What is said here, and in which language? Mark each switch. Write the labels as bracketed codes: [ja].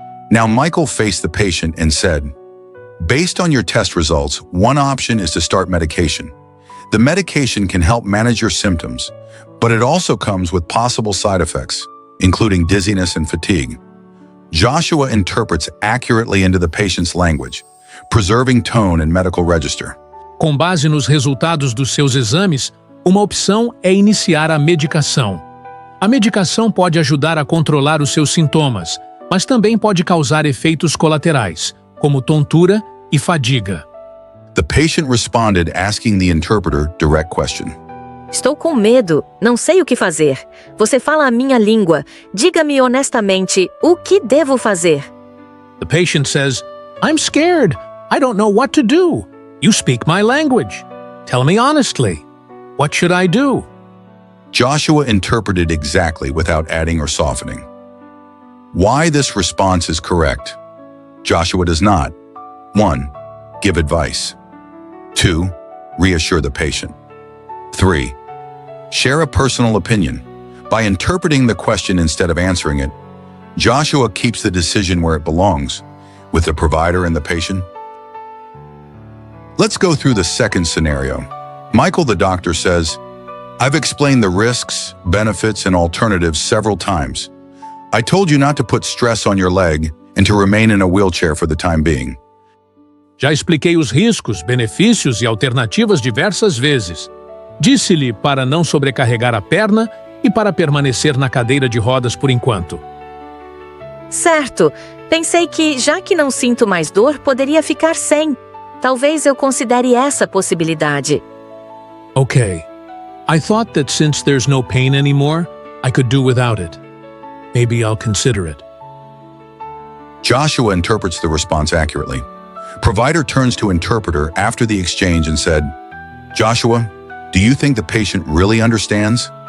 [en] Now, Michael faced the patient and said, based on your test results, one option is to start medication. The medication can help manage your symptoms, but it also comes with possible side effects, including dizziness and fatigue. Joshua interprets accurately into the patient's language, preserving tone and medical register. [pt] Com base nos resultados dos seus exames, uma opção é iniciar a medicação. A medicação pode ajudar a controlar os seus sintomas, mas também pode causar efeitos colaterais, como tontura e fadiga. [en] The patient responded, asking the interpreter direct question. [pt] Estou com medo, não sei o que fazer. Você fala a minha língua. Diga-me honestamente, o que devo fazer? [en] The patient says, I'm scared. I don't know what to do. You speak my language. Tell me honestly. What should I do? Joshua interpreted exactly without adding or softening. Why this response is correct? Joshua does not. 1. Give advice. 2. Reassure the patient. 3. Share a personal opinion. By interpreting the question instead of answering it, Joshua keeps the decision where it belongs, with the provider and the patient. Let's go through the second scenario. Michael, the doctor, says, I've explained the risks, benefits, and alternatives several times. I told you not to put stress on your leg and to remain in a wheelchair for the time being. [pt] Já expliquei os riscos, benefícios e alternativas diversas vezes. Disse-lhe para não sobrecarregar a perna e para permanecer na cadeira de rodas por enquanto. Certo. Pensei que, já que não sinto mais dor, poderia ficar sem. Talvez eu considere essa possibilidade. [en] Okay. I thought that since there's no pain anymore, I could do without it. Maybe I'll consider it. Joshua interprets the response accurately. Provider turns to interpreter after the exchange and said, Joshua, do you think the patient really understands?